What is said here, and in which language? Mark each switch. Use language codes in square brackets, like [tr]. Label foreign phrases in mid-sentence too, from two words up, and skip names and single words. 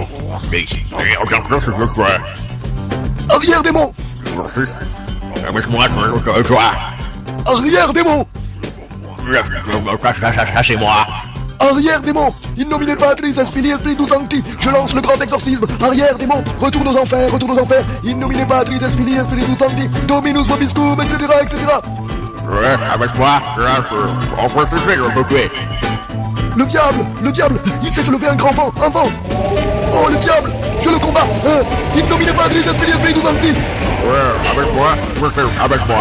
[fr] Arrière, démon! Avec moi, toi. Arrière, démon! Lâchez-moi. Arrière, démon! [la] In nomine Patris et Filii et Spiritus Sancti. [fr] Je lance le grand exorcisme. Arrière, démon! Retourne aux enfers, retourne aux enfers. [la] In nomine Patris et Filii et Spiritus Sancti. Dominus vobiscum, [fr] etc., etc. Ouais, avec moi, on fait le tuer. Le diable, il fait se lever un grand vent, un vent. Oh, le diable, je le combats. [la] In nomine Patris et Filii et Spiritus Sancti. [fr] Ouais, avec moi, avec moi.